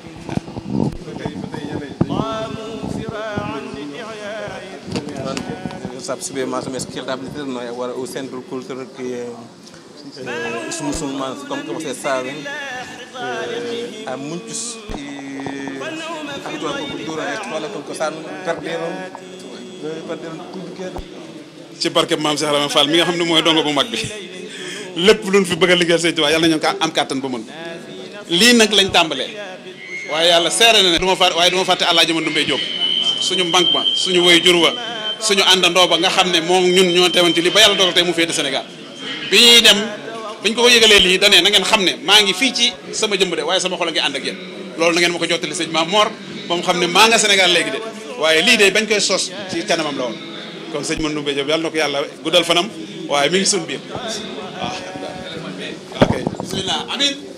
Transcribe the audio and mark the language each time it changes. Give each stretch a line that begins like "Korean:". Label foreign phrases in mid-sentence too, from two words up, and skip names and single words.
Portuguese: Sabe perceber mais ou menos o que ele está a dizer, não é? Agora, o centro cultural que os muçulmanos, como que vocês sabem, há muitos habitual com cultura na escola com cosaan perderam tudo que
Wolof: ci barke maam Cheikh Ibrahima Fall mi nga xam ne mooy dongo bu mag bi lépp luñ fi bëgg a liggéeyal Sëñ Tuubaa yàlla nañu am kàttan ba mën lii nag lañ tàmbalee waaye yàlla seere na ne du ma fàtte Alaaji Mandoumbe Diop suñu mbank ba suñu woy jur wa suñu àndandoo ba nga xam ne moom ñun ñoo teewoon ci lii ba yàlla dogal tey mu féete Sénégal bi ñuy dem biñ ko yëgalee lii da ne na ngeen xam ne maa ngi fii ci sama jëmb de waaye sama xol a ngi ànd ak yéen loolu na ngeen ma ko jottali sëñ Maam Mor ba mu xam ne maa nga Sénégal léegi de waaye lii de bañ koy sos ci kanamam la woon kon sëñ Mandoumbe Diop yàlla na ko yàlla guddal fanam waaye mi ngi suñ biir waaw ok
Arabic: bismillah amin